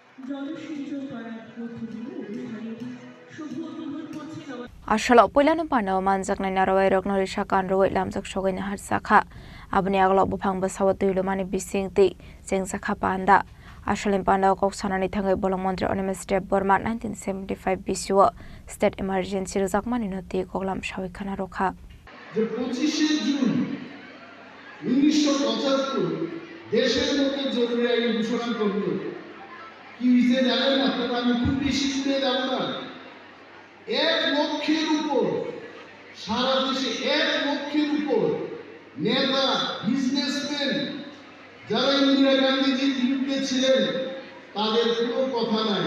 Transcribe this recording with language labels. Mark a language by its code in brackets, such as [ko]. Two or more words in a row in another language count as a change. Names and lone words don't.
[trp] Ashalo Pulano Pano Manjak Narawai Rognori Shakan Roi Lamjak Shogin Har Saka Abni Aglo Bupang Basawatu Lumani Bising Ti Sing Saka Panda Ashalim Panda Kok Sanani Tangai Bolong Montri Onimes Step Burma 1975 BCO [en] State Emergency [trp] Zakmani Noti Koklam Shawikana Rokha [bn] যে 25 জুন 1975 দেশের মধ্যে জরুরি আইন ঘোষণা করল। কি হয়েছে জানেন আপনারা? আমি খুব বেশি দূরে যাব না। 1 লক্ষের উপর সারা দেশে 1 লক্ষের উপর নেতা বিজনেসম্যান যারা ইন্দিরা গান্ধীজির বিরুদ্ধে ছিলেন তাদের কোনো কথা নাই।